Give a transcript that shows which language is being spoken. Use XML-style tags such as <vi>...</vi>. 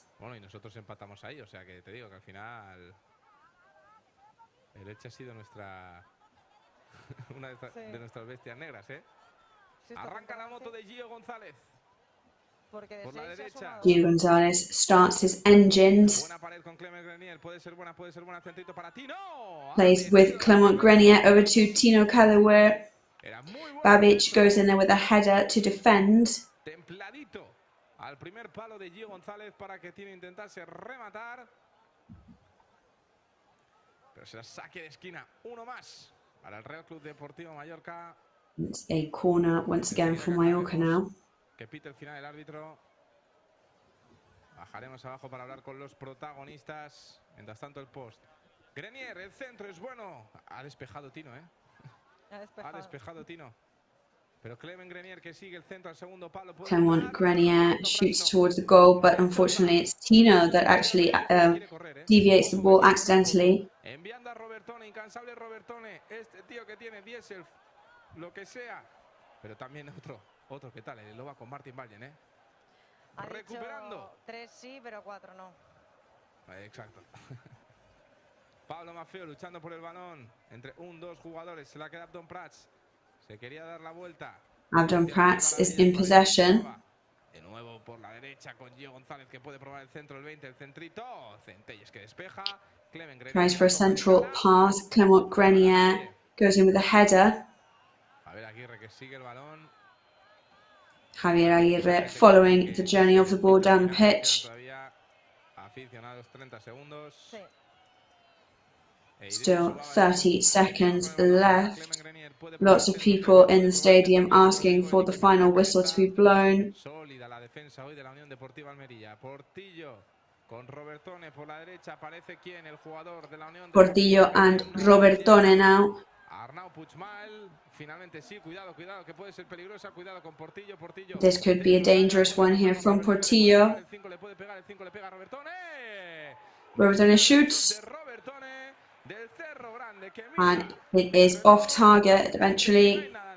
<es>Bueno, y nosotros empatamos ahí, o sea que te digo que al final el Elche ha sido una de nuestras bestias negras, Sí, arranca la moto de Gio González. Por la derecha.</es> <en>Gio González starts his engines.</en> <es>Buena pared con Clement Grenier, puede ser buena, centrito para Tino.</es> <en>Plays with Clement Grenier over to Tino Cadewere. Babic goes in there with a header to defend.</en> <es>Templadito al primer palo de Gio González para que Tino intentase rematar. Pero será saque de esquina, uno más para el Real Club Deportivo Mallorca.</es> <en>It's a corner once again for Mallorca now.</en> <es>Que pite el final el árbitro. Bajaremos abajo para hablar con los protagonistas. Mientras tanto el post. Grenier, el centro es bueno. Ha despejado Tino, Ha despejado Tino. Pero Clement Grenier que sigue el centro al segundo palo.</es> <en>Clement Grenier shoots towards the goal, but unfortunately it's Tino that actually deviates the ball accidentally.</en> <es>Enviando a Robertone, incansable Robertone. Este tío que tiene diésel, lo que sea. Pero también otro que tal, lo va con Martin Vallen, recuperando. 3 sí, pero 4 no. Exacto. Pablo Maffeo luchando por el balón entre dos jugadores. Se la queda Abdón Prats. Se quería dar la vuelta.</es> <en>Abdón Prats is in possession.</en> <es>De nuevo por la derecha con Gio González que puede probar el centro, el 20, el centrito. Centelles que despeja. Clement Grenier.</es> <en>Tries for a central pass. Clement Grenier goes in with a header.</en> <es>A ver, Aguirre que sigue el balón.</es> <en>Javier Aguirre following the journey of the ball down the pitch.</en> <es>Aficionados, 30 segundos. Sí.</es> <en>Still 30 seconds left. Lots of people in the stadium asking for the final whistle to be blown.</en> <es>Sólida la defensa hoy de la Unión Deportiva Almería. Portillo con Robertone por la derecha. Aparece quién, el jugador de la Unión</es> <en>Portillo and Robertone now. Arnau Puigmal.</en> <es>Finalmente sí, cuidado, cuidado, que puede ser peligrosa. Cuidado con Portillo, Portillo.</es> <en>This could be a dangerous one here from Portillo.</en> <es>El 5 le puede pegar, el 5 le pega a Robertone.</es> <en>Robertone shoots.</en> <es>Del Cerro Grande, que</es> <en>And it is off target eventually.</en>